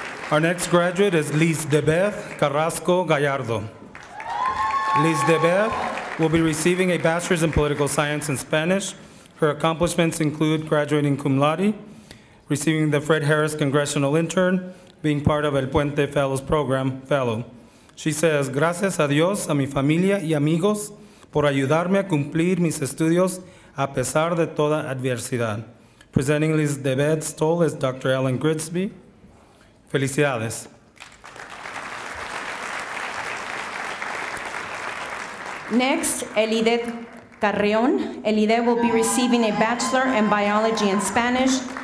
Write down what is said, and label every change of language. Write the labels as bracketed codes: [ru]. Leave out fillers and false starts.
[en] Our next graduate is Liz Debeth Carrasco Gallardo. Liz Debeth will be receiving a bachelor's in political science and Spanish. Her accomplishments include graduating cum laude, receiving the Fred Harris Congressional Intern, being part of El Puente Fellows Program Fellow. She says, [es] gracias a Dios, a mi familia y amigos, por ayudarme a cumplir mis estudios a pesar de toda adversidad. [en] Presenting Liz Debeth Stoll is Dr. Ellen Grigsby. [es] Felicidades. [en] Next, Elidet Carreon. Elidet will be receiving a bachelor in biology and Spanish.